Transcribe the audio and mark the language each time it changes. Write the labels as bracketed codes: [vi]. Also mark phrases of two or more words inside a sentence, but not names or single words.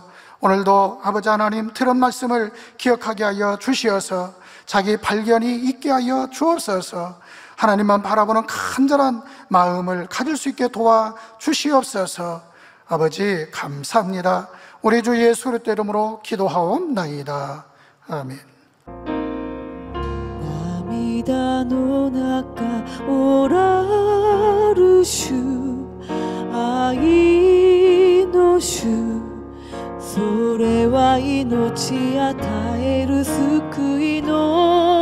[ko] 오늘도 아버지 하나님 들은 말씀을 기억하게 하여 주시어서 자기 발견이 있게 하여 주옵소서. 하나님만 바라보는 간절한 마음을 가질 수 있게 도와 주시옵소서. 아버지 감사합니다. 우리 주 예수 그리스도의 이름으로 기도하옵나이다. 아멘. [ja] 涙の中おらる主愛の主それは命与える救いの